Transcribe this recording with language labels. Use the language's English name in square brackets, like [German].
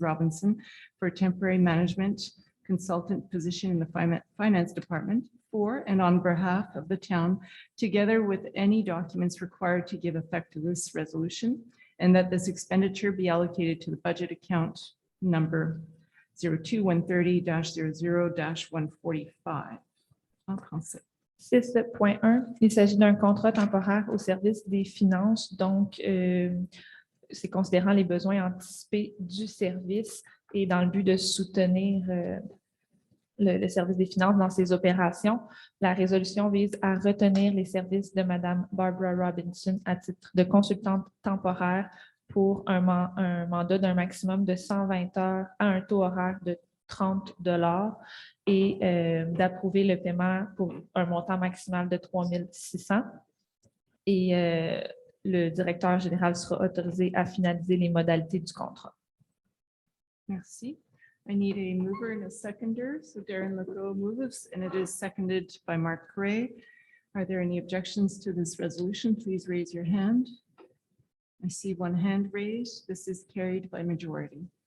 [English] Robinson for a temporary management consultant position in the finance department for and on behalf of the town, together with any documents required to give effect to this resolution, and that this expenditure be allocated to the budget account number 02130-00-145. [French] 6.1, il s'agit d'un contrat temporaire au service des finances, donc c'est considérant les besoins anticipés du service et dans le but de soutenir le service des finances dans ses opérations. La résolution vise à retenir les services de Mme Barbara Robinson à titre de consultante temporaire pour un mandat d'un maximum de 120 heures à un taux horaire de 30 $ et d'approuver le paiement pour un montant maximal de 3 600. Et le directeur général sera autorisé à finaliser les modalités du contrat. Merci. [English] I need a mover and a seconder. So Darren Legault moves, and it is seconded by Mark Gray. Are there any objections to this resolution? Please raise your hand. I see one hand raised. This is carried by majority.